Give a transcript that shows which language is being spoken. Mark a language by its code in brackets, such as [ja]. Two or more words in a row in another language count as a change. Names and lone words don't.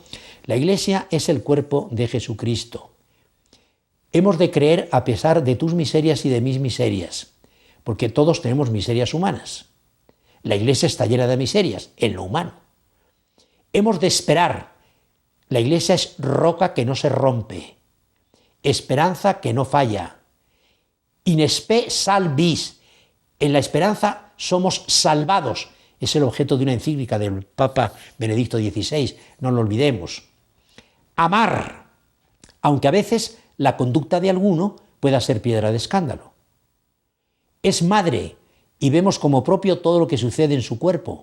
[es] La Iglesia es el cuerpo de Jesucristo. Hemos de creer a pesar de tus miserias y de mis miserias, porque todos tenemos miserias humanas. La Iglesia está llena de miserias en lo humano. Hemos de esperar. La Iglesia es roca que no se rompe, esperanza que no falla. [la] In spe salvis. [es] En la esperanza somos salvados. Es el objeto de una encíclica del Papa Benedicto XVI, no lo olvidemos. Amar, aunque a veces la conducta de alguno pueda ser piedra de escándalo. Es madre y vemos como propio todo lo que sucede en su cuerpo.